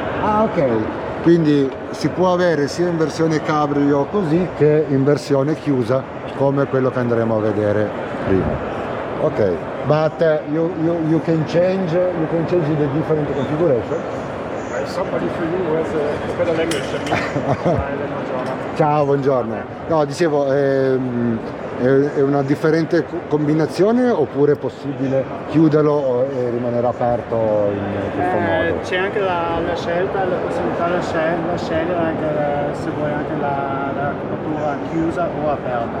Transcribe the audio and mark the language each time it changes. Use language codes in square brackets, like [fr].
[it] Ok, quindi si può avere sia in versione cabrio così che in versione chiusa, come quello che andremo a vedere prima. [en] Ok, but you can change the different configuration. Somebody for you who has a better language than me. [it] Ciao, buongiorno. No, dicevo, È una differente combinazione oppure è possibile chiuderlo e rimanere aperto in questo modo? C'è anche la scelta, la possibilità da scegliere anche se vuoi anche la copertura chiusa o aperta.